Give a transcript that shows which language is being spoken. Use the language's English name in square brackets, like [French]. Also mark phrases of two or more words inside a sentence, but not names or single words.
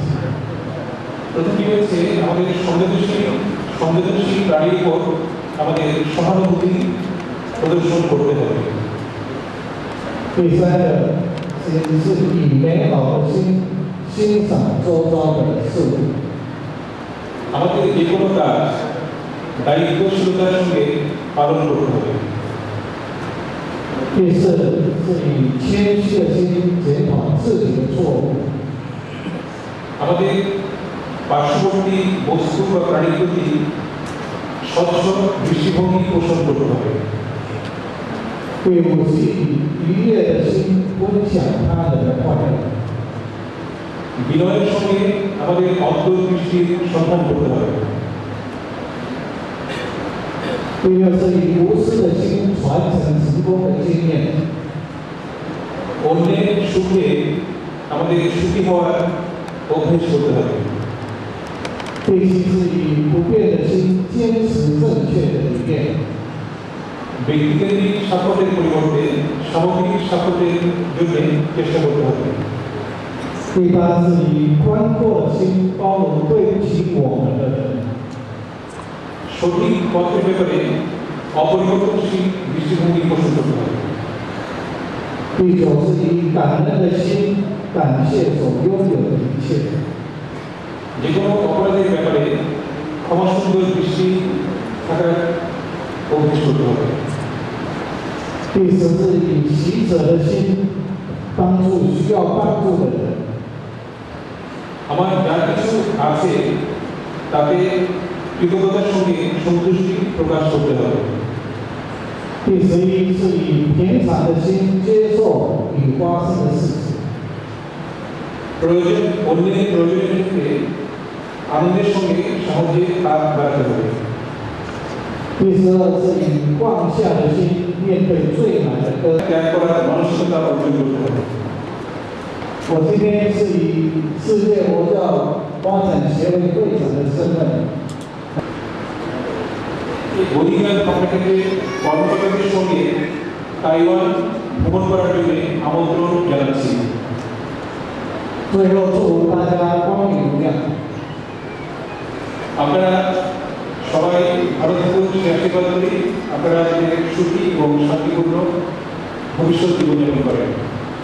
[Bangla] প্রথমটি হচ্ছে আমাদের সংবেদনশীল প্রাণীর উপর আমাদের সহানুভূতি প্রদর্শন করতে হবে। [Chinese] 第三个是以美好的心欣赏周遭的事物。 [Bangla] আমাদের যে কোনো কাজ দায়িত্বশীলতার সঙ্গে পালন করতে হবে। [Chinese] 第四是以谦虚的心检讨自己的错误。 [Bangla] আমাদের পার্শ্ববর্তী বস্তু বা প্রাণীর প্রতি স্বচ্ছ দৃষ্টিভঙ্গি পোষণ করতে হবে। [Chinese] 第五是以愉悦的心分享他人的快乐。 [Bangla] বিনয়ের সঙ্গে আমাদের অন্তর্দৃষ্টির সন্ধান করতে হবে। [Chinese] 第六是以无私的心传承成功的经验。 [Bangla] অন্যের সুখে আমাদের সুখী হওয়ার অভ্যেস করতে হবে। [Chinese] 第七是以不变的心坚持正确的理念。 [Bangla] ব্যক্তিকেন্দ্রিক সাফল্যের পরিবর্তে সামগ্রিক সাফল্যের জন্য চেষ্টা করতে হবে। [Chinese] 第八是以宽阔的心包容对不起我们的人。 [Bangla] সঠিক পথের ব্যাপারে অপরিবর্তনশীল দৃষ্টিভঙ্গি পোষণ করতে হবে। [Chinese] 第九是以感恩的心感谢所拥有的一切。 [Bangla] যে কোনো অপরাধের ব্যাপারে ক্ষমাসুন্দর দৃষ্টি থাকার অভ্যেস করতে হবে। [Chinese] 第十是以喜者的心帮助需要帮助的人。 [Bangla] আমার যা কিছু আছে তাতে কৃতজ্ঞতার সঙ্গে সন্তুষ্টি প্রকাশ করতে হবে। [Chinese] 第十一是以平常的心接受已发生的事情。 [Bangla] প্রয়োজন অন্যের প্রয়োজনের ক্ষেত্রে আনন্দের সঙ্গে সহজে হাত বাড়াতে হবে। [Chinese] 第十二是以放下的心面对最难的歌。 [Bangla] ত্যাগ করার মানসিকতা অর্জন করতে হবে। [Chinese] 我今天是以世界佛教发展协会会长的身份， [Bangla] বদিগান কর্মক্ষেত্রে কর্মকর্তাদের সঙ্গে তাইওয়ান ভ্রমণ করার জন্য আমন্ত্রণ জানাচ্ছি। [Chinese] 最后祝大家光明无量。 [Bangla] আপনারা সবাই ভালো থাকুন, আশীর্বাদ করি আপনারা সুখী এবং শান্তিপূর্ণ ভবিষ্যৎ জীবনযাপন করেন।